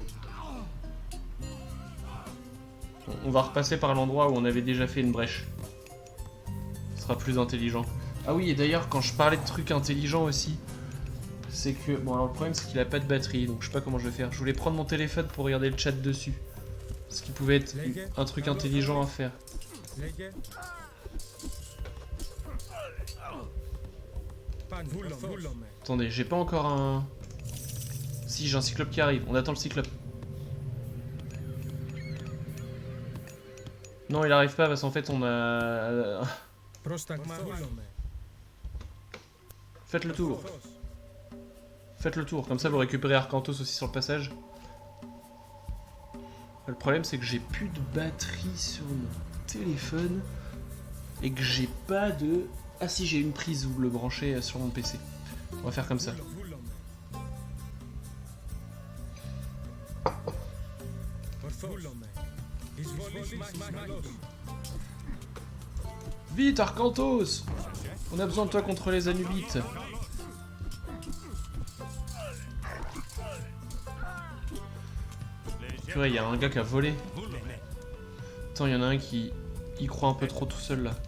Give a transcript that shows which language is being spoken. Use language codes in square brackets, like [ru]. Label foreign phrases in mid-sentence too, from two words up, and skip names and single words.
[fr] On va repasser par l'endroit où on avait déjà fait une brèche. Ce sera plus intelligent. Ah oui, et d'ailleurs, quand je parlais de trucs intelligents aussi, c'est que... Bon, alors le problème, c'est qu'il a pas de batterie, donc je sais pas comment je vais faire. Je voulais prendre mon téléphone pour regarder le chat dessus. Ce qui pouvait être un truc intelligent à faire. [el] Λέγε. Παν. Βούλομαι. [fr] Attendez, j'ai pas encore un... Si, j'ai un cyclope qui arrive. On attend le cyclope. Non, il arrive pas parce qu'en fait, on a... [el] Πρόσταγμα. Βούλομαι. [fr] Faites le tour. Faites le tour. Comme ça, vous récupérez Arcantos aussi sur le passage. Le problème, c'est que j'ai plus de batterie sur mon téléphone. Et que j'ai pas de... Ah si, j'ai une prise où le brancher sur mon PC. On va faire comme ça. [el] Βούλομαι. Ορθός. Βούλομαι. Εισβολής. Μάχη. [fr] Vite, Arcantos! On a besoin de toi contre les Anubites. Purée, il y a un gars qui a volé. Attends, il y en a un qui y croit un peu trop tout seul là.